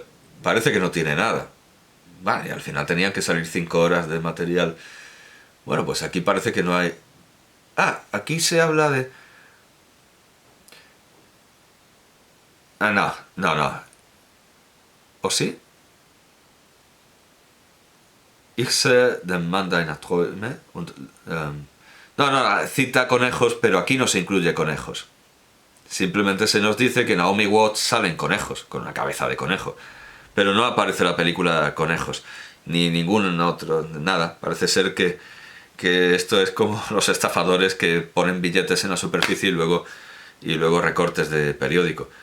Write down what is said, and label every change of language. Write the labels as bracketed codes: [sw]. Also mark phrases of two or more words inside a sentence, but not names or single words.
[es] Parece que no tiene nada. Vale, y al final tenían que salir 5 horas de material. Bueno, pues aquí parece que no hay... Ah, aquí se habla de... Ah, no. ¿O sí? [de] Ich sehe den Mann deiner Träume und... [es] No, cita conejos, pero aquí no se incluye conejos. Simplemente se nos dice que Naomi Watts salen conejos, con una cabeza de conejo. Pero no aparece la película conejos, ni ningún otro, nada. Parece ser que esto es como los estafadores que ponen billetes en la superficie y luego recortes de periódico.